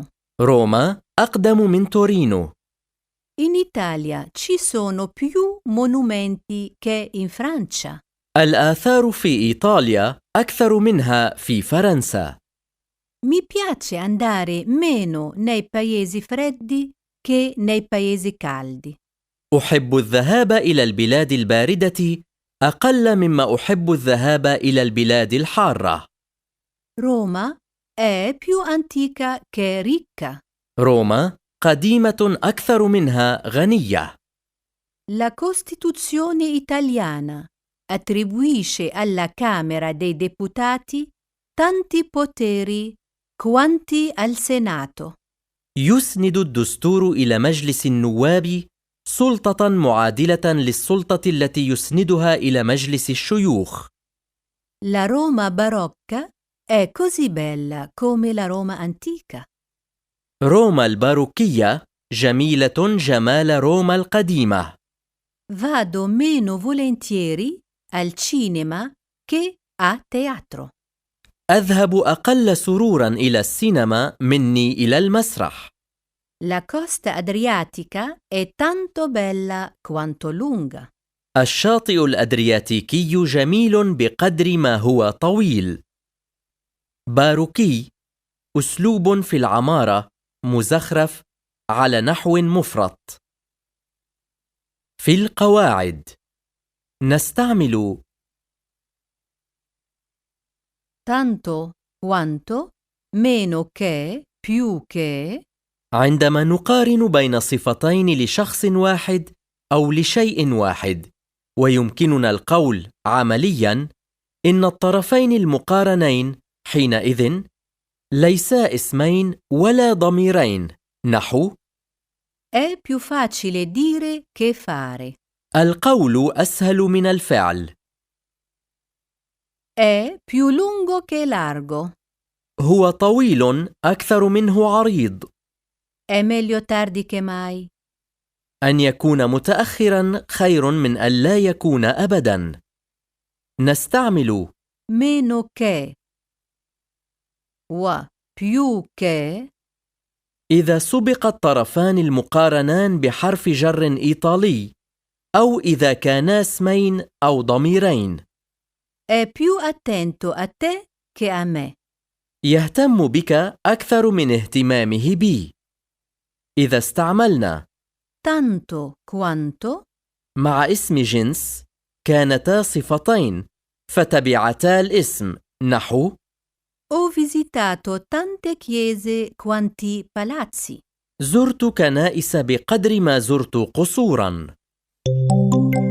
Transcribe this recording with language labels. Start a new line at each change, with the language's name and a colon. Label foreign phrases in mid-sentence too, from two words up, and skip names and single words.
Arabic: روما أقدم من تورينو.
Italian: In Italia ci sono più monumenti che in Francia.
Arabic: الآثار في إيطاليا أكثر منها في فرنسا.
Italian: Mi piace andare meno nei paesi freddi che nei paesi caldi.
Arabic: أحب الذهاب إلى البلاد الباردة أقل مما أحب الذهاب إلى البلاد الحارة.
Italian: Roma è più antica che ricca.
Arabic: روما قديمة أكثر منها غنية.
Italian: La Costituzione italiana attribuisce alla Camera dei Deputati tanti poteri quanti al Senato.
Arabic: يسند الدستور إلى مجلس النواب سلطة معادلة للسلطة التي يسندها إلى مجلس الشيوخ.
Italian: La Roma barocca è così bella come la Roma antica.
Arabic: روما الباروكية جميلة جمال روما القديمة.
Italian: Vado meno volentieri al cinema che a teatro.
Arabic: أذهب أقل سرورا إلى السينما مني إلى المسرح.
Italian: La costa adriatica è tanto bella quanto lunga.
Arabic: الشاطئ الأدرياتيكي جميل بقدر ما هو طويل. باروكي أسلوب في العمارة مزخرف على نحو مفرط. في القواعد نستعمل
Italian: Tanto, quanto, meno che, più che.
Arabic: عندما نقارن بين صفتين لشخص واحد أو لشيء واحد، ويمكننا القول عملياً إن الطرفين المقارنين حينئذ ليسا اسمين ولا ضميرين. نحو:
Italian: È più facile dire che fare.
Arabic: القول أسهل من الفعل.
Italian: È più lungo che largo.
Arabic: هو طويل أكثر منه عريض.
Italian: È meglio tardi che mai.
Arabic: أن يكون متأخراً خير من أن لا يكون أبداً. نستعمل
Italian: Meno che و più che
Arabic: إذا سبق الطرفان المقارنان بحرف جر إيطالي، أو إذا كانا اسمين أو ضميرين.
Italian: è più attento a te che a me.
Arabic: يهتم بك أكثر من اهتمامه بي. إذا استعملنا
Italian: Tanto quanto
Arabic: مع اسم جنس كانتا صفتين فتبعتا الاسم. نحو:
Italian: ho visitato tante chiese quanti palazzi.
Arabic: زرت كنائس بقدر ما زرت قصوراً.